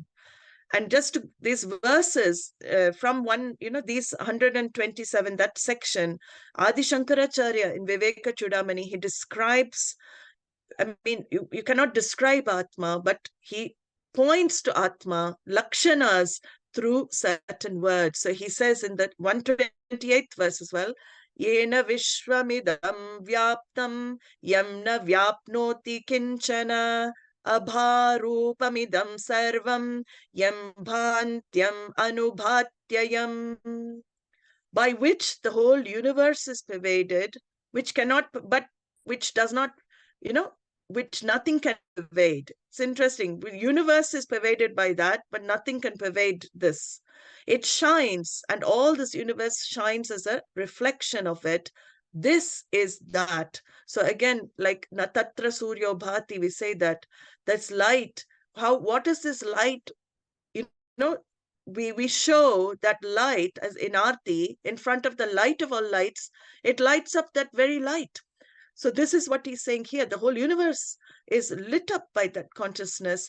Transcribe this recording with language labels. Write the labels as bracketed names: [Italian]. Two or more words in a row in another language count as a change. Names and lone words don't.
[English] And just these verses from these 127, that section, Adi Shankaracharya in Vivekacūḍāmaṇiḥ, he describes, I mean, you cannot describe ātmā, but he points to ātmā, lakshanas, through certain words. So he says in that 128th verse as well, [Sanskrit] Yena vishvamidam vyaptam yam na vyapnoti kinchana abharupamidam sarvaṁ yam bhantyam anubhatyayam. [English] By which the whole universe is pervaded, which does not, which nothing can pervade. It's interesting. The universe is pervaded by that, but nothing can pervade this. It shines, and all this universe shines as a reflection of it. This is that. So again, like [Sanskrit] natatra suryo bhati, [English] we say that that's light. What is this light? We show that light as in Aarti, in front of the light of all lights, it lights up that very light. So this is what he's saying here. The whole universe is lit up by that consciousness.